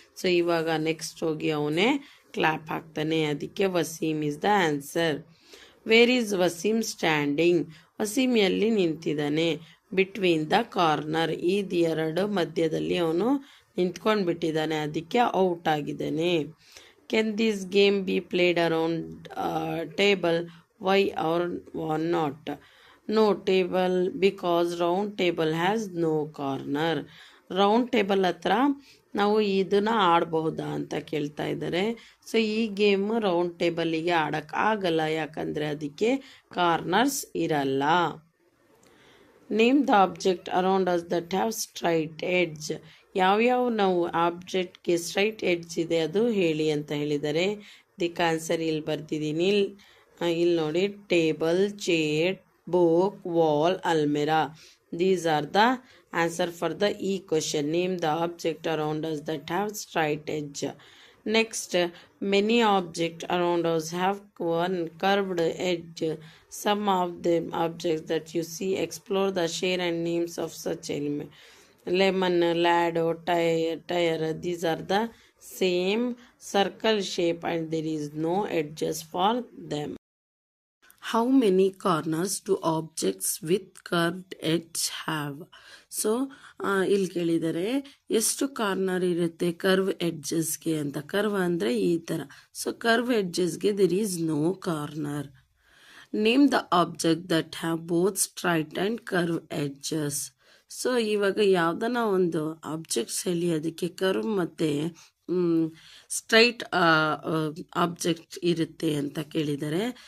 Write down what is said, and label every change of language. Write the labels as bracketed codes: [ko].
[kn] So ಇವಾಗ next ಹೋಗಿ ಅವನೇ ಕ್ಲ್ಯಾಪ್ ಹಾಕ್ತಾನೆ, ಅದಕ್ಕೆ [en] Waseem is the answer. Where is Waseem standing. [kn] Waseem ಎಲ್ಲಿ ನಿಂತಿದ್ದಾನೆ? [en] Between the corner. [kn] ಇದು 2 ಮಧ್ಯದಲ್ಲಿ ಅವನು ನಿಂತ್ಕೊಂಡು ಬಿಟ್ಟಿದ್ದಾನೆ, ಅದಕ್ಕೆ ಔಟ್ ಆಗಿದ್ದಾನೆ. [en] Can this game be played around table? Why or not? No table, because round table has no corner. [kn] Round table ಹತ್ರ ನಾವು ಇದನ್ನ ಆಡಬಹುದಾ ಅಂತ ಕೇಳ್ತಾ ಇದ್ದಾರೆ. ಸೊ ಈ ಗೇಮ್ ರೌಂಡ್ ಟೇಬಲಿಗೆ ಆಡಕ್ಕೆ ಆಗಲ್ಲ, ಯಾಕಂದರೆ ಅದಕ್ಕೆ ಕಾರ್ನರ್ಸ್ ಇರಲ್ಲ. [en] Name the object around us that have straight edge. [kn] ಯಾವ್ಯಾವ ನಾವು ಆಬ್ಜೆಕ್ಟ್ಗೆ ಸ್ಟ್ರೈಟ್ ಎಡ್ಜ್ ಇದೆ ಅದು ಹೇಳಿ ಅಂತ ಹೇಳಿದ್ದಾರೆ. ದಿಕ್ ಆನ್ಸರ್ ಇಲ್ಲಿ ಬರ್ತಿದ್ದೀನಿ. ಇಲ್ಲಿ ನೋಡಿ, table, chair, book, wall, almirah. [en] These are the answer for the E question. Name the object around us that have straight edge. Next, many objects around us have one curved edge. Some of the objects that you see, explore the share and names of such elements. Lemon, ladder, tire. These are the same circle shape and there is no edges for them. How many corners do objects with curved edge have? [kn] So ಇಲ್ಲಿ ಕೇಳಿದರೆ ಎಷ್ಟು corner ಇರುತ್ತೆ curve ಎಡ್ಜಸ್ಗೆ ಅಂತ. Curve ಅಂದರೆ ಈ ಥರ. So curve ಎಡ್ಜಸ್ಗೆ [en] There is no corner. Name the object that have both straight and curve edges. [kn] So ಇವಾಗ ಯಾವುದನ್ನ ಒಂದು ಆಬ್ಜೆಕ್ಟ್ಸ್ ಹೇಳಿ ಅದಕ್ಕೆ ಕರ್ವ್ ಮತ್ತು ಸ್ಟ್ರೈಟ್ ಆಬ್ಜೆಕ್ಟ್ ಇರುತ್ತೆ ಅಂತ ಕೇಳಿದ್ದಾರೆ.